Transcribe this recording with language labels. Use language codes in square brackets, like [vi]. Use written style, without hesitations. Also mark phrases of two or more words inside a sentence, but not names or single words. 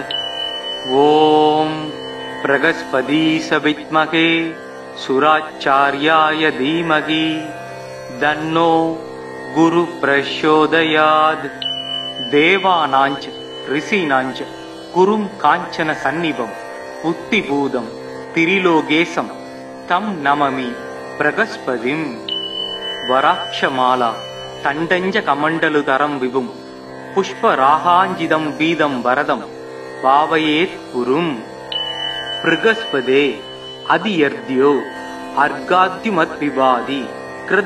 [sa] ओम बृहस्पतिस विद्महे सुराचार्याय धीमहि तन्नो गुरु प्रचोदयात्। देवानांच ऋषीणांच कुरुं कांचन सन्निभं बुद्धिभूतं त्रिलोकेशम् तम् नमामि बृहस्पतिम् वराक्षमाला दण्डञ्च कमण्डलुधरम् विभुम् पुष्परागाञ्चितम् पीतम् वरदम् भावयेत् गुरुम् बृहस्पते अतियर्त्यो अर्काद्युमत् विवाति क्रतु